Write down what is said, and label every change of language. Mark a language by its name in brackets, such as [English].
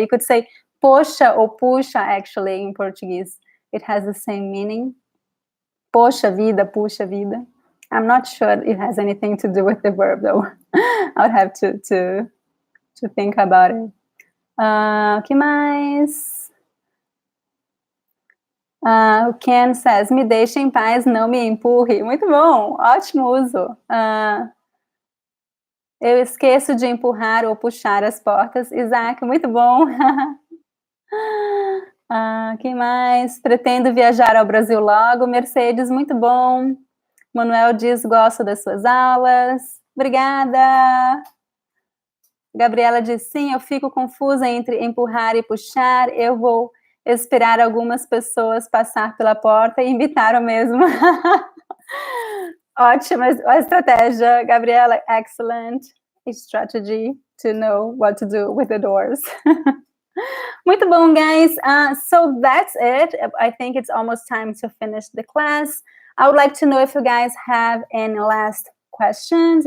[English] You could say poxa or puxa actually in Portuguese. It has the same meaning. [Portuguese] Poxa vida, puxa vida. [English] I'm not sure it has anything to do with the verb, though. I would have to think about it. [Portuguese] Que mais? O Ken says, me deixe em paz, não me empurre. Muito bom, ótimo uso. Eu esqueço de empurrar ou puxar as portas. Isaac, muito bom. Que mais? Pretendo viajar ao Brasil logo. Mercedes, muito bom. Manuel diz, gosto das suas aulas. Obrigada. Gabriela diz, sim, eu fico confusa entre empurrar e puxar. Eu vou esperar algumas pessoas passar pela porta e invitar o mesmo. Ótima estratégia, Gabriela. [English] Excellent strategy to know what to do with the doors. [Portuguese] Muito bom, [English] guys. So that's it. I think it's almost time to finish the class. I would like to know if you guys have any last questions.